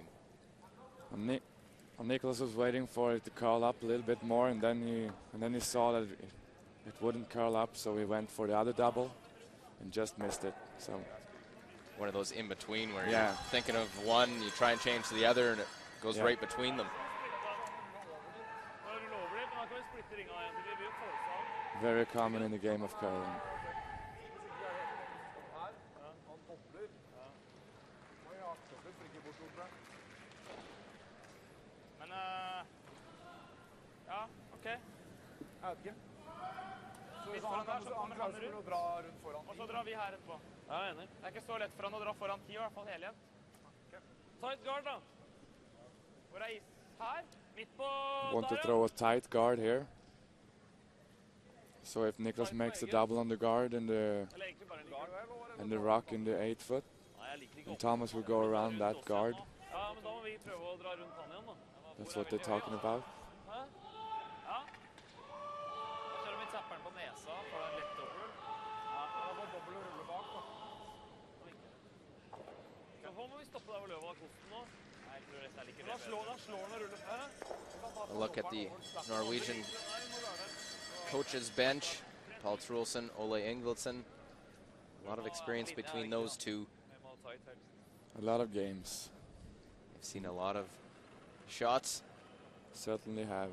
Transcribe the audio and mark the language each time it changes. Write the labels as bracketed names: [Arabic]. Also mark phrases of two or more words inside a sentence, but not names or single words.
[English] Nicholas was waiting for it to curl up a little bit more, and then he saw that it wouldn't curl up, so he went for the other double and just missed it. So one of those in between where Yeah. you're thinking of one, you try and change to the other, and it goes Yeah. right between them. very common in the game of curling. [Norwegian] Men ja, okej. Jeg vet ikke. Litt foran der, så kommer han rundt. Dra rundt foran. Og så drar vi her etterpå. Ja, enig. Det er ikke så lett for han å dra foran 10, i hvert fall hele igjen. Ta et guard, da. Hvor is her? Midt på [English] Want to [Norwegian] der, [English] throw a tight guard here. So if Niklas makes a double on the guard and the rock in the 8 foot, and Thomas will go around that guard. [Norwegian] Ja, men da må vi prøve å dra rundt han igjen da. [English] That's what they're talking about. [Norwegian] Hæ? Ja. Da kjører vi tapperen på nesa for en lett dobbel. Ja, det var dobbel og rulle bak da. Så må vi stoppe der hvor løva har kosten nå. Nei, jeg tror dette er like det. Da slår han og ruller. Hæ? [English] A look at the Norwegian coach's bench. Paul Trulsen, Ole Ingildsen. A lot of experience between those two. A lot of games. I've seen a lot of shots. Certainly have.